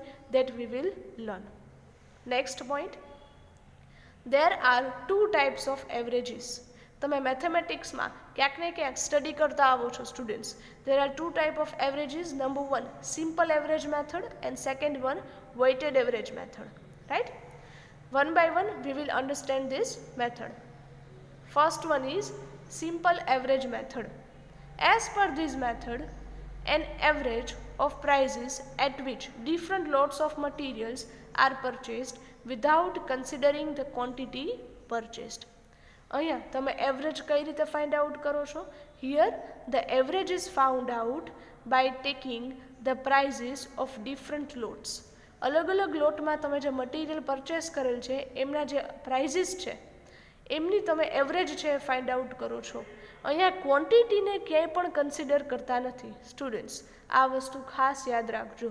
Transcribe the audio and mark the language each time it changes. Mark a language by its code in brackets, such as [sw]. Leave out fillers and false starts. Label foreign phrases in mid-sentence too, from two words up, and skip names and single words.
[en] that we will learn. next point, there are 2 types of averages. [gu] તમે મેથેમેટિક્સમાં ક્યાંક ને ક્યાંક સ્ટડી કરતા આવો છો સ્ટુડન્ટ્સ. [en] there are 2 type of averages. number 1 simple average method and second one weighted average method. Right? One by one we will understand this method. First one is simple average method. As per this method, an average of prices at which different lots of materials are purchased without considering the quantity purchased. [gu] અહીંયા તમે એવરેજ કઈ રીતે [en] find out [gu] કરો છો? [en] here the average is found out by taking the prices of different lots. [gu] અલગ અલગ લોટમાં તમે જે [en] material purchase [gu] કરેલ છે એમના જે પ્રાઇઝીસ છે એમની તમે એવરેજ છે એ [en] find out [gu] કરો છો. અહીંયા ક્વોન્ટિટીને ક્યાંય પણ કન્સિડર કરતા નથી સ્ટુડન્ટ્સ, આ વસ્તુ ખાસ યાદ રાખજો.